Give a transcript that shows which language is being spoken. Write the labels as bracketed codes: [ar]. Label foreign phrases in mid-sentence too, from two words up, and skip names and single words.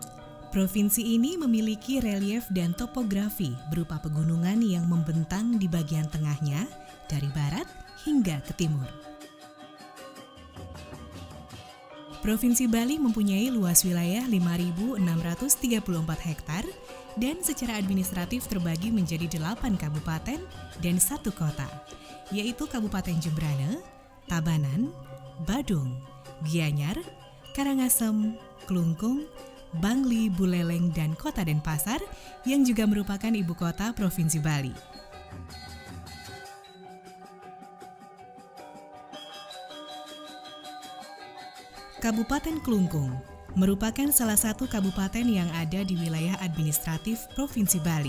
[id] Provinsi ini memiliki relief dan topografi berupa pegunungan yang membentang di bagian tengahnya dari barat hingga ke timur. Provinsi Bali mempunyai luas wilayah 5.634 hektar dan secara administratif terbagi menjadi 8 kabupaten dan 1 kota, yaitu Kabupaten Jembrana, Tabanan, Badung, Gianyar, Karangasem, Klungkung, Bangli, Buleleng, dan Kota Denpasar yang juga merupakan ibu kota Provinsi Bali. Kabupaten Klungkung merupakan salah satu kabupaten yang ada di wilayah administratif Provinsi Bali.